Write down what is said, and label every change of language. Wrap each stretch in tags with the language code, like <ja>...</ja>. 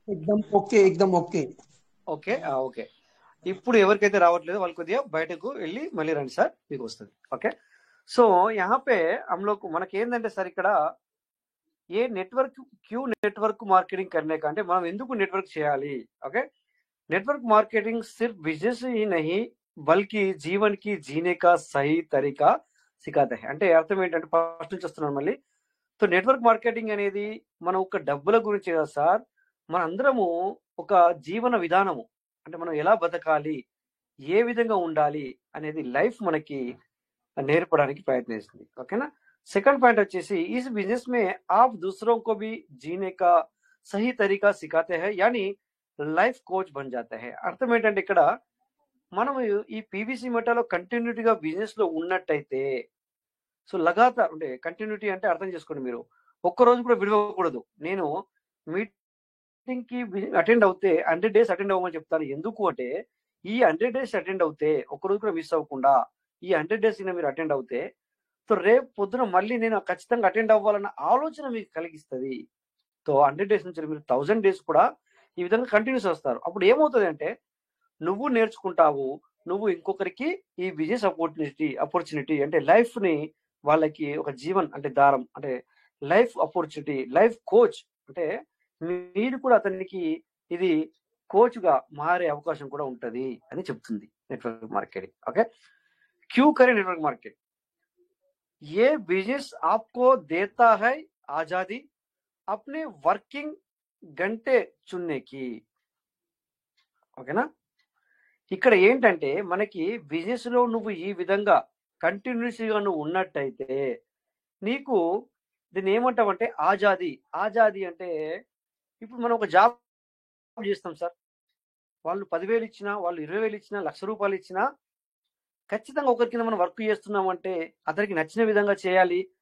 <hi>एकदम ओके, एकदम okay.</hi> <te>Okay okay, ఇప్పుడు ఎవరికైతే రావట్లేదో వాళ్ళు కొద్దిగా బయటకు వెళ్ళి మళ్ళీ రండి సార్, మీకు వస్తుంది. ఓకే, సో</te> <hi>यहाँ पे हम लोग</hi> <te>మనకి ఏంటంటే సార్, ఇక్కడ ఏ నెట్వర్క్ క్యూ నెట్వర్క్ మార్కెటింగ్</te> <hi>करने का</hi> <te>అంటే మనం ఎందుకు నెట్వర్క్ చేయాలి?</te> <hi>ఓకే, నెట్వర్క్ మార్కెటింగ్ सिर्फ बिजनेस ही नहीं बल्कि जीवन की जीने का सही तरीका सिखाता है।</hi> <te>అంటే అర్థం ఏంటంటే, ఫస్ట్ నుంచి వస్తున్నాను మళ్ళీ. సో నెట్వర్క్ మార్కెటింగ్ అనేది మనం ఒక డబ్బుల గురించి కదా సార్, మన అందరము ఒక జీవన విధానము, అంటే మనం ఎలా బతకాలి, ఏ విధంగా ఉండాలి అనేది లైఫ్ మనకి నేర్పడానికి ప్రయత్నిస్తుంది. ఓకేనా? సెకండ్ పాయింట్ వచ్చేసి,</te> <hi>इस बिजनेस में आप दूसरों को भी जीने का सही तरीका सिखाते हैं, यानी లైఫ్ కోచ్ బన్ जाता है।</hi> <te>అర్థం ఏంటంటే, ఇక్కడ మనం ఈ పీవీసీ మెటాలో కంటిన్యూటీగా బిజినెస్ లో ఉన్నట్టయితే, సో లగాతార్ అంటే కంటిన్యూటీ అంటే అర్థం చేసుకోండి, మీరు ఒక్క రోజు కూడా విడవకూడదు. నేను మీటింగ్ కి అటెండ్ అవుతే 100 days అటెండ్ అవ్వమని చెప్తాను. ఎందుకు అంటే, ఈ 100 days అటెండ్ అవుతే, ఒక్క రోజు కూడా మిస్ అవ్వకుండా ఈ 100 days మీరు అటెండ్ అవుతే, సో రేపు పొద్దున మళ్ళీ నేను ఖచ్చితంగా అటెండ్ అవ్వాలన్న ఆలోచన మీకు కలిగిస్తుంది. సో 100 days నుంచి మీరు 1000 days కూడా ఈ విధంగా కంటిన్యూస్ వస్తారు. అప్పుడు ఏమవుతుంది అంటే, నువ్వు నేర్చుకుంటావు, నువ్వు ఇంకొకరికి ఈ బిజినెస్ ఆపర్చునిటీ అంటే లైఫ్ ని వాళ్ళకి ఒక జీవన్ అంటే దారం అంటే లైఫ్ ఆపర్చునిటీ, లైఫ్ కోచ్ అంటే మీరు కూడా అతనికి ఇది కోచ్ గా మారే అవకాశం కూడా ఉంటది అని చెప్తుంది నెట్వర్క్ మార్కెటింగ్.</te> <hi>ఓకే, క్యూ करे नेटवर्क मार्केट, ये बिजनेस आपको देता है आजादी अपने वर्किंग घंटे चुनने की।</hi> <te>ఓకేనా? ఇక్కడ ఏంటంటే, మనకి బిజినెస్ లో నువ్వు ఈ విధంగా కంటిన్యూస్గా నువ్వు ఉన్నట్టయితే, నీకు దీన్ని ఏమంటావంటే ఆజాదీ. ఆజాదీ అంటే, ఇప్పుడు మనం ఒక జాబ్ చేస్తాం సార్, వాళ్ళు 10,000 ఇచ్చినా, వాళ్ళు 20,000 ఇచ్చినా, ₹1,00,000 ఇచ్చినా, ఖచ్చితంగా ఒకరి కింద మనం వర్క్ చేస్తున్నామంటే అతనికి నచ్చిన విధంగా చేయాలి.</te>